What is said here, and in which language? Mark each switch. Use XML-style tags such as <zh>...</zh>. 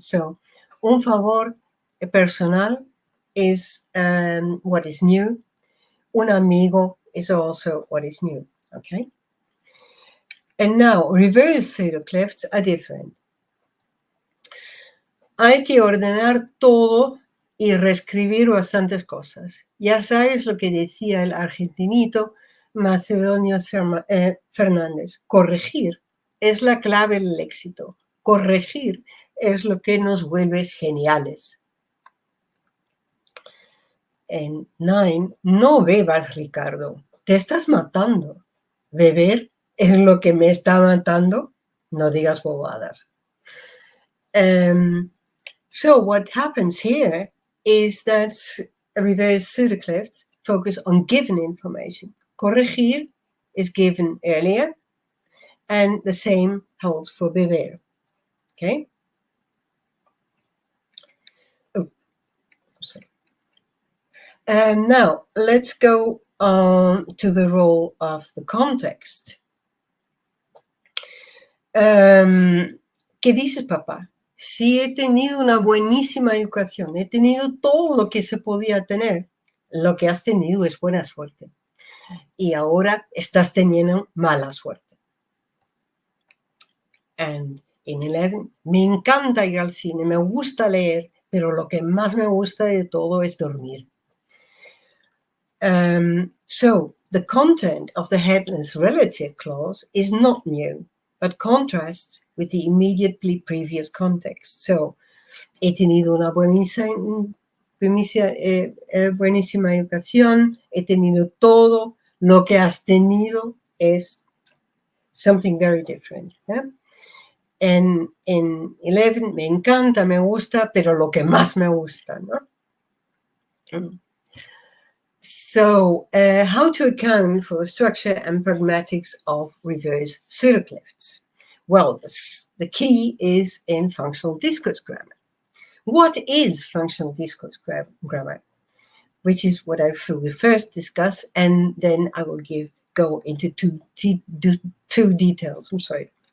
<en>So,</en> <es>un favor personal</es> <en>is what is new.</en> <es>Un amigo</es> <en>is also what is new. Okay? And now, reverse pseudoclefts are different.</en> <es>Hay que ordenar todo y reescribir bastantes cosas. Ya sabes lo que decía el argentinito Macedonio Fernández. Corregir es la clave del éxito. Corregir es lo que nos vuelve geniales. En 9, no bebas, Ricardo. Te estás matando. Beber es lo que me está matando. No digas bobadas.</es> <en>So what happens here is that reverse pseudoclefts focus on given information. Corregir is given earlier, and the same holds for beber. Okay? Oh, sorry. And now let's go on to the role of the context.</en> <es>¿Qué dices, papá? Sí, he tenido una buenísima educación, he tenido todo lo que se podía tener. Lo que has tenido es buena suerte. Y ahora estás teniendo mala suerte.</es> <en>And in 11,</en> <es>me encanta ir al cine, me gusta leer, pero lo que más me gusta de todo es dormir.</es> <en>So, the content of the headless relative clause is not new, but contrasts with the immediately previous context. So,</en> <es>he tenido una buenísima educación, he tenido todo, lo que has tenido es</es> <en>something very different.</en> <es>¿Eh? En 11, me encanta, me gusta, pero lo que más me gusta, ¿no?</es> <en>So, how to account for the structure and pragmatics of reverse pseudoclefts? Well, the key is in functional discourse grammar. What is functional discourse grammar? Which is what I will first discuss, and then I will go into two details. I'm sorry.</en>